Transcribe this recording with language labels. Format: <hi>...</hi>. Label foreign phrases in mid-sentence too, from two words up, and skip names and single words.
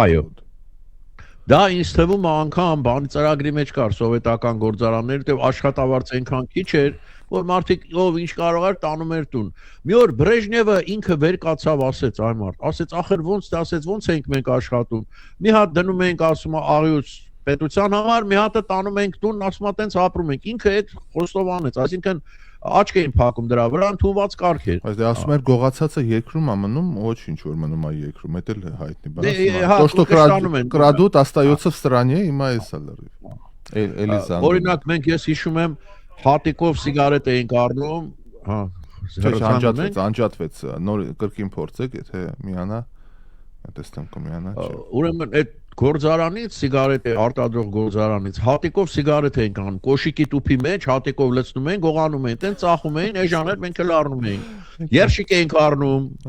<hy>Այո։ Դա ինձ թվում է անգամ բանի ծրագրի մեջ կար սովետական գործարաններ, դե աշխատավարձ այնքան քիչ էր, որ մարդիկ ով ինչ կարող էր տանում էր տուն։ Մի օր Բրեժնևը ինքը վեր կացավ, ասեց այ մարդ, ասեց ախր ոնց դա, ասեց ոնց ենք մենք աշխատում։ Մի հատ դնում ենք, ասում է աղյուս պետության համար, մի հատը տանում ենք տուն, ասում է տենց ապրում ենք։ Ինքը այդ խոստովանեց, այսինքն աչք էին փակում դրա վրա, ընդունված կարգ էր։ Բայց դե ասում էր գողացածը երկրում է մնում, ոչ ինչ որ մնում է երկրում, դա էլ հայտնի բան է։</hy> <ru>То, что крадут, остается в стране,</ru> <hy>հիմա էսա լրիվ։ Էլիզան։ Օրինակ մենք ես հիշում եմ հատիկով սիգարետ էինք առնում, հա, անջատվեց, նոր կրկին փորձեք, եթե միանա, տեսնեմ կմիանա, չէ։ Ուրեմն այդ գործարանից սիգարետ արտադրող գործարանից հատիկով սիգարետ էինք անում, կոշիկի տուփի մեջ հատիկով լցնում էին, գողանում էին, տեն ծախում էին, այս ժամանակ մենք էլ առնում էինք։ Երշիկ էինք առնում։</hy>